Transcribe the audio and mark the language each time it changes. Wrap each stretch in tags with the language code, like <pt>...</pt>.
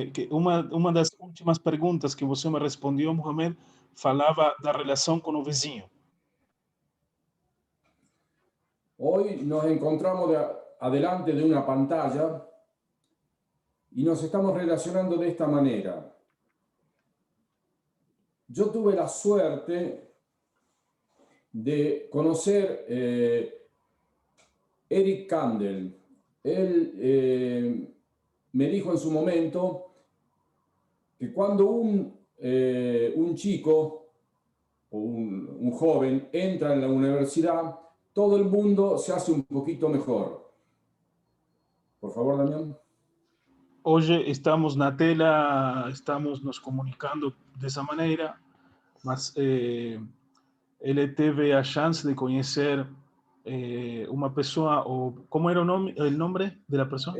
<pt>Uma das últimas perguntas que você me respondeu, Mohamed, falava da relação com o vizinho.</pt> <es>Hoy nos encontramos adelante de una pantalla y nos estamos relacionando de esta manera. Yo tuve la suerte de conocer Eric Kandel. Él me dijo en su momento que cuando un chico o un joven entra en la universidad, todo el mundo se hace un poquito mejor. Por favor, Damián.</es> <pt>Hoje estamos na tela, estamos nos comunicando dessa maneira, mas ele teve a chance de conhecer uma pessoa, ou como era o nome da pessoa?</pt>